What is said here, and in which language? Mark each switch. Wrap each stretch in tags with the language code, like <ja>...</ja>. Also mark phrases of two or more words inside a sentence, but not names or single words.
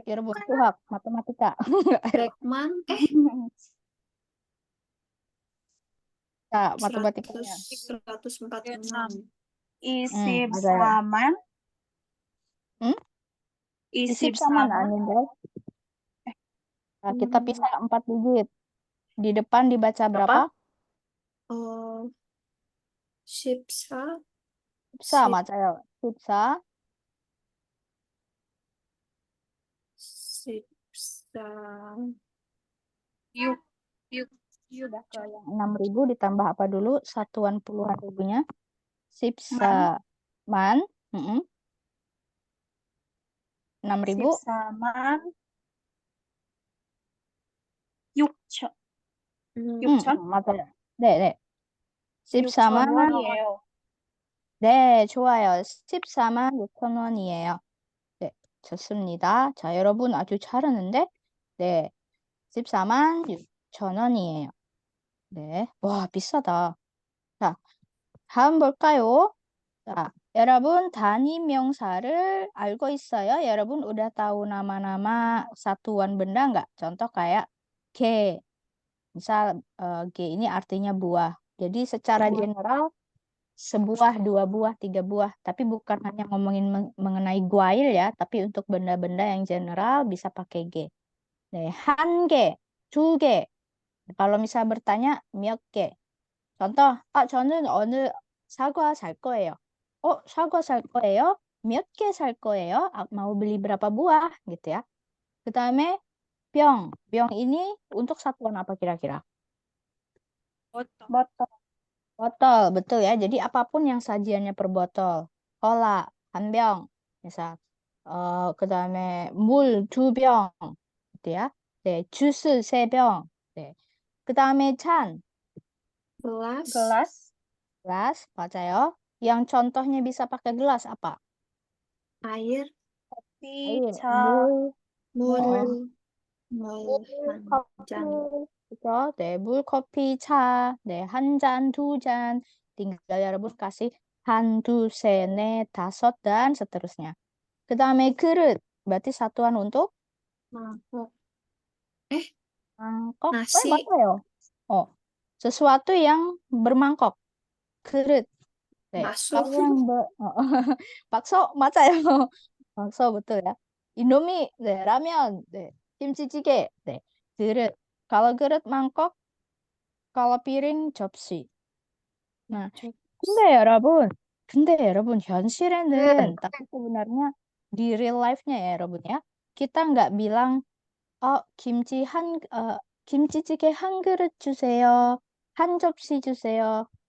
<ko>여러분 수학, matematika. 100만? 자, matematikanya. 146. 24만. 응? 24만 24만. 아닌데.</ko> <id>Nah, kita pisah 4 digit. Di depan dibaca berapa? 14</id> <ko>14 맞아요. 14. 14 6.</ko> <id>Udah ke yang 6.000 ditambah apa dulu? Satuan puluhan ribunya.</id> <ko>14만. 6.000. 14만 6천. 6천? 맞아요. 네. 6천 14만. 원이에요. 네, 좋아요. 14만 6천 원이에요. 네, 좋습니다. 자, 여러분 아주 잘하는데? 네, 14만 6천 원이에요. 네, 와, 비싸다. 자, 다음 볼까요? 자, 여러분 단위 명사를 알고 있어요?</ko> <id>여러분 udah tahu nama-nama satuan benda nggak? Contoh kayak G. Misal G ini artinya buah. Jadi secara general sebuah, 2 buah, 3 buah. Tapi bukan hanya ngomongin mengenai guail ya, tapi untuk benda-benda yang general bisa pakai G.</id> <ko>네, 한 개, 2 개.</ko> <id>Kalau misal bertanya</id> <ko>몇 개. contoh, 저는 어느 사과 살 거예요. 사과 살 거예요? 몇 개 살 거예요?</ko> <id>mau beli berapa buah gitu ya.</id> <ko>그다음에 병.</ko> <id>병 ini untuk satuan apa kira-kira? botol. Botol, betul ya. Jadi apapun yang sajiannya per botol. Cola,</id> <ko>한 병. misal. 그다음에 물 2병.</ko> <id>gitu ya.</id> <ko>네, 주스 3병. 네. 그다음에 찬.</ko> <id>gelas</id> <ko>gelas, 맞아요.</ko> <id>Yang contohnya bisa pakai gelas apa? air Air,</id> <ko>차. 물 물, 한 커피, 잔. 그죠? 네, 물, 커피, 차, 네, 한 잔, 2잔. tinggal 여러분 kasih 한, 둘, 셋, 넷, 다섯,</ko> <id>dan seterusnya.</id> <ko>그 다음에 그릇,</ko> <id>berarti satuan untuk mangkok mangkok. nasi</id> <ko>맞아요.</ko> <id>sesuatu yang bermangkok.</id> <ko>그릇. 네,</ko> <id>bakso kalau yang bakso, 맞아요. bakso betul ya. Indomie,</id> <ko>네, 라면, 네, 김치찌개, 네, 그릇.</ko> <id>Kalau 그릇 mangkok, kalau piring 접시. Nah,</id> <ko>근데 여러분 현실에는</ko> <id>tapi sebenarnya di</id> <en>real life-</en> <id>nya ya 여러분 ya, kita nggak bilang</id> <ko>김치찌개 한 그릇 주세요, 한 접시 주세요.</ko>